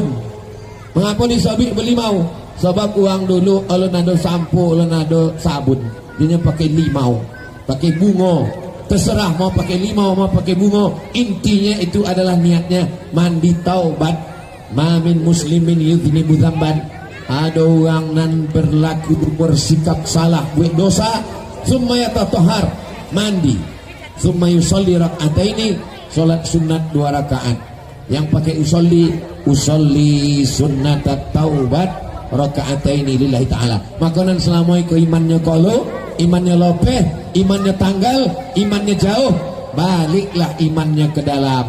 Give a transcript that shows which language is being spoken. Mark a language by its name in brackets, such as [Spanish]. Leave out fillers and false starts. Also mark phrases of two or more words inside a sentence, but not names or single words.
[Malay] Mengapa disebut belimau? Sebab uang dulu kalau nado sampo, kalau nado sabun, dia pakai limau, pakai bunga. Terserah mau pakai limau, mau pakai bunga. Intinya itu adalah niatnya mandi taubat. [Arabic] ما من مسلم يذنب ذنبا. [Malay] Ada orang nan berlaku bersikap salah, buat dosa, [Arabic] ثم يتطهر, [Malay] mandi, [Arabic] ثم يصلي ركعتين, [Malay] salat sunat 2 rakaat. Yang pakai [Arabic] أصلي سنة توبة ركعتين لله تعالى. [Malay] Makanan selama itu imannya kolo, imannya lopeh, imannya tanggal, imannya jauh, baliklah imannya ke dalam.